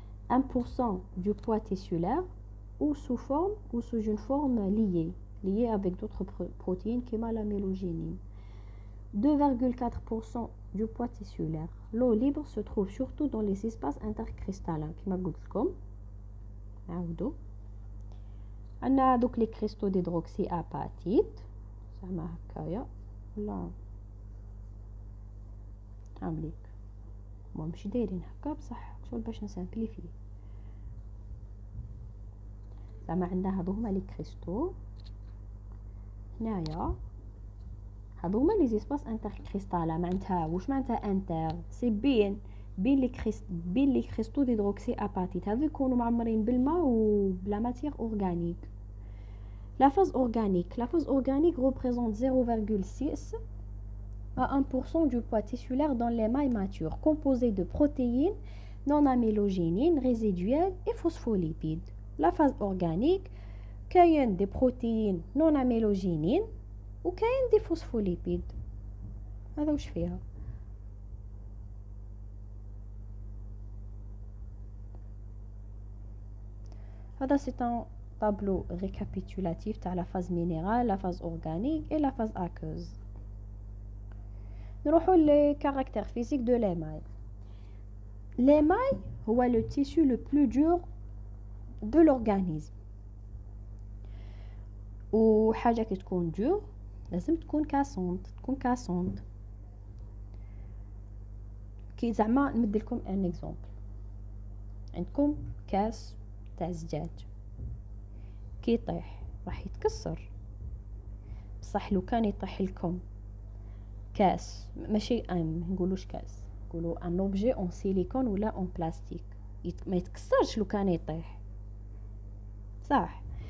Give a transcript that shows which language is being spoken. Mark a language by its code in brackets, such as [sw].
[fr] 1% du poids tissulaire ou sous une forme liée avec d'autres protéines comme la mélogénine. 2,4% du poids tissulaire. L'eau libre se trouve surtout dans les espaces intercristallins [ar] كما قلت لكم. نعاودو عندنا دوك [fr] لي كريستو ديدروكسي اباتيت [ar] زعما هكايا ولا عامليك ماشي دايرين هكا بصح شغل باش نسامبليفي زعما عندنا هادو هما لي كريستو هنايا هادو هما لي زيسباس انتركريستالين معناتها واش معناتها [fr] انتر سي بين لي كريستو [ar] ديدروكسي اباتيت هادو يكونوا معمرين بالماء وبلا ماتيير اورغانيك. [fr] La phase organique représente 0,6 à 1% du poids tissulaire dans l'émail mature, composé de protéines non amylogénines résiduelles et phospholipides. La phase organique, كاين des protéines non amylogénines ou كاين des phospholipides. [ar] هذا واش فيها؟ [fr] هذا c'est un tableau récapitulatif تاع la phase minérale, la phase organique et la phase aqueuse. [ar] نروحوا [fr] les caractères physiques de l'émail. L'émail هو le tissu le plus dur de l'organisme. [ar] وحاجة كي تكون dur لازم تكون كاسونت. كي زعما نمدلكم ان اكزومبل. عندكم كاس تاع الزجاج كي يطيح راح يتكسر، بصح لو كان يطيح لكم كاس ماشي نقولوش كاس، نقولوا [fr] ان اوبجي اون سيليكون ولا اون بلاستيك [ar] ما يتكسرش لو كان يطيح صح.